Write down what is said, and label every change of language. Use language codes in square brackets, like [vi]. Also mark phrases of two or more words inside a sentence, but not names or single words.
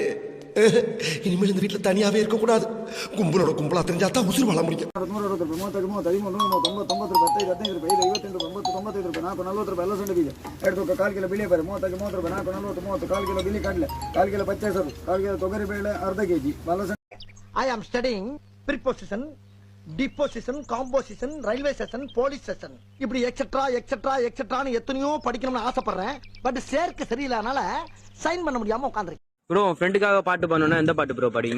[ta] இனிமேல் இந்த வீட்டுல தனியாவே இருக்க கூடாது. கும்பலோட கும்பலா தெரிஞ்சா தான் உசுறு வாழ முடியும். [kn] 1 ಕಿಲೋ ಬಿಳಿ ಬೇರೆ 30 ರೂಪಾಯಿ 4 40 30 1 ಕಿಲೋ ಬಿಳಿ ಕಡಲೆ 1 ಕಿಲೋ ಪಚ್ಚೆ ಹೆಸರು 1 ಕಿಲೋ ತೊಗರಿ ಬೇಳೆ ಅರ್ಧ ಕೆಜಿ [en] I am studying preposition deposition composition railway station police station இப்படி etcetera etcetera etcetera [ta] எத்தனையோ படிக்கணும்னு ஆசைப்படுறேன். பட் சேர்க்க சரியில்லாதனால சைன் பண்ண முடியாம உட்காந்துருக்கேன். ப்ரோ ஃப்ரெண்டுக்காக பாட்டு பண்ணனும்னா எந்த பாட்டு ப்ரோ பாடுவீங்க?